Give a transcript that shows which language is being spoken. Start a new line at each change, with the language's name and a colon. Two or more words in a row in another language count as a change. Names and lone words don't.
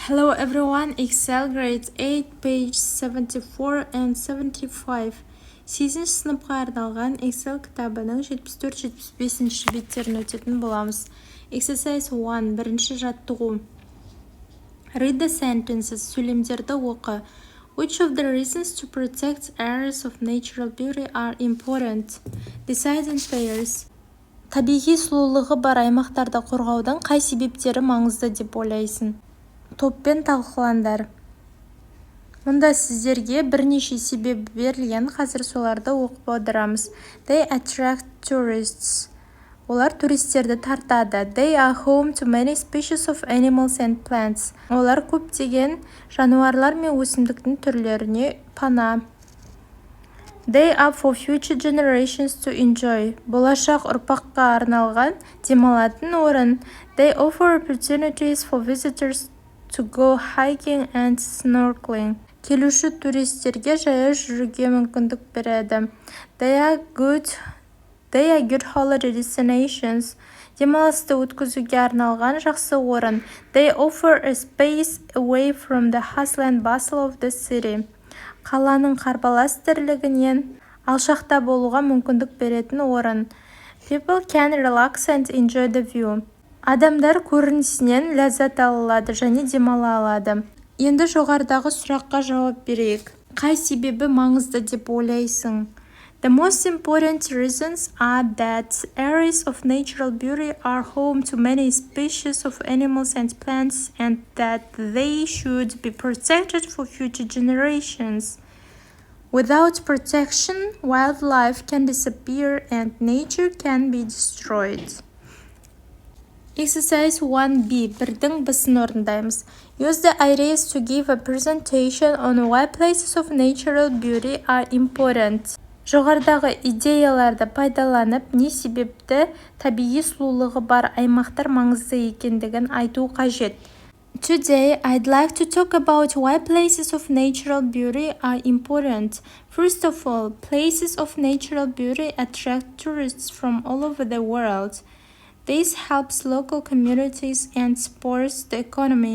English: Hello everyone, Excel grade 8, page 74 and 75.
Kazakh: 8-ші сыныпқа арналған Excel кітабының 74-75 беттерін өтетін боламыз.
English: Exercise 1,
Kazakh: бірінші жаттығу.
English: Read the sentences,
Kazakh: сөйлемдерді оқы.
English: Which of the reasons to protect areas of natural beauty are important? Decide in pairs.
Kazakh: Табиғи сұлулығы бар аймақтарды қорғаудың қай себептері маңызды деп ойлайсың? Топпен талқылаңдар. Онда сіздерге бірнеше себеп берілген, қазір соларды оқып отырамыз.
English: They attract tourists.
Kazakh: Олар туристерді тартады.
English: They are home to many species of animals and plants.
Kazakh: Олар көптеген жануарлар мен өсімдіктің түрлеріне пана.
English: They are for future generations to enjoy.
Kazakh: Болашақ ұрпаққа арналған демалатын орын.
English: They offer opportunities for visitors to go hiking and snorkeling.
Kazakh: Келуші туристерге жаяу жүруге мүмкіндік береді.
English: They are good holiday destinations.
Kazakh: Демалысты өткізуге арналған жақсы орын.
English: They offer a space away from the hustle and bustle of the city.
Kazakh: Қаланың қарбалас тірлігінен алшақта болуға мүмкіндік беретін орын.
English: People can relax and enjoy the view.
Kazakh: Адамдар көрінісінен ләззат алады және демала алады. Енді жоғарыдағы сұраққа жауап берейік. Қай себебі маңызды деп ойлайсың?
English: The most important reasons are that areas of natural beauty are home to many species of animals and plants and that they should be protected for future generations. Without protection, wildlife can disappear and nature can be destroyed. Exercise 1B.
Kazakh: Бірдің бісін орындаймыз.
English: Use the ideas to give a presentation on why places of natural beauty are important.
Kazakh: Жоғарыдағы идеяларды пайдаланып, не себепті табиғи сұлулығы бар аймақтар маңызды екендігін айту қажет.
English: Today, I'd like to talk about why places of natural beauty are important. First of all, places of natural beauty attract tourists from all over the world. This helps local communities and supports the economy.